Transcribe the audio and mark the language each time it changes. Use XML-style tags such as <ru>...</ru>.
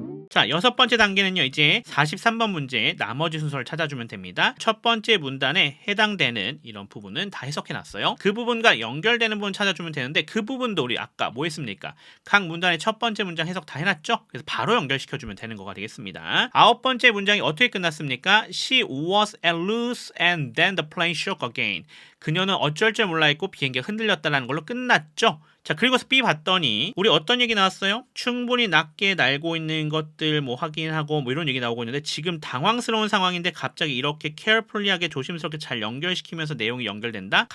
<ko>자, 6번째 단계는요. 이제 43번 문제의 나머지 순서를 찾아주면 됩니다. 첫 번째 문단에 해당되는 이런 부분은 다 해석해놨어요. 그 부분과 연결되는 부분 찾아주면 되는데 그 부분도 우리 아까 뭐 했습니까? 각 문단의 첫 번째 문장 해석 다 해놨죠? 그래서 바로 연결시켜주면 되는 거가 되겠습니다. 9번째 문장이 어떻게 끝났습니까?</ko> <en>She was at loose and then the plane shook again.</en> <ko>그녀는 어쩔 줄 몰라 했고 비행기가 흔들렸다는 걸로 끝났죠? 자, 그리고서 B 봤더니 우리 어떤 얘기 나왔어요? 충분히 낮게 날고 있는 것들 뭐 확인하고 뭐 이런 얘기 나오고 있는데 지금 당황스러운 상황인데 갑자기 이렇게 carefully하게 조심스럽게 잘 연결시키면서 내용이 연결된다?</ko>